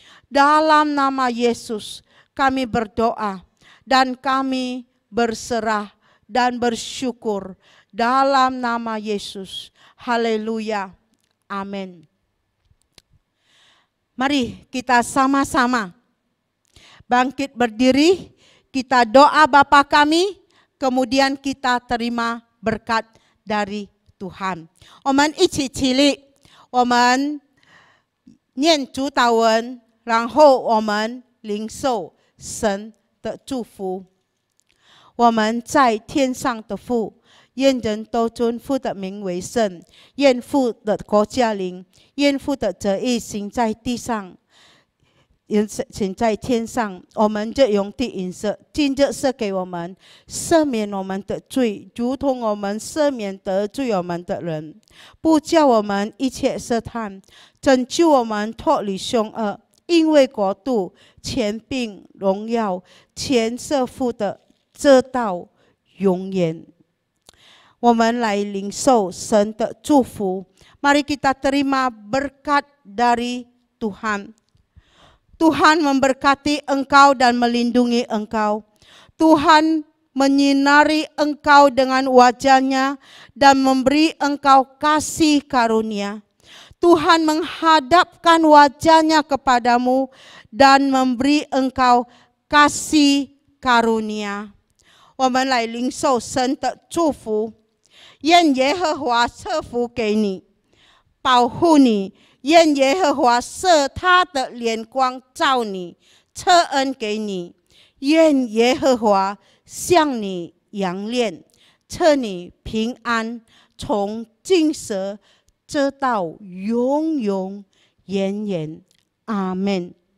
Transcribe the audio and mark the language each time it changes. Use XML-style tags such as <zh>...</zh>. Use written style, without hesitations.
<id>Dalam nama Yesus kami berdoa dan kami berserah dan bersyukur dalam nama Yesus. Haleluya. Amin. Mari kita sama-sama bangkit berdiri, kita doa Bapa kami, kemudian kita terima berkat dari Tuhan.</id> <zh>我们一起起立，我们念主祷文，然后我们领受神的祝福。我们在天上的父，愿人都尊父的名为圣，愿父的国降临，愿父的旨意行在地上，行在天上。我们这用的饮食，今日赐给我们，赦免我们的罪，如同我们赦免得罪我们的人，不叫我们一切试探，拯救我们脱离凶恶。因为国度、权柄、荣耀，全是父的，直到永远。我们来领受神的祝福。</zh> <id>Mari kita terima berkat dari Tuhan. Tuhan memberkati engkau dan melindungi engkau. Tuhan menyinari engkau dengan wajah-Nya dan memberi engkau kasih karunia. Tuhan menghadapkan wajah-Nya kepadamu dan memberi engkau kasih karunia.</id> <zh>我们来领受神的祝福，愿耶和华赐福给你，保护你，愿耶和华设他的脸光照你，赐恩给你，愿耶和华向你扬脸，赐你平安，从今时直到永永远远。阿们。</zh>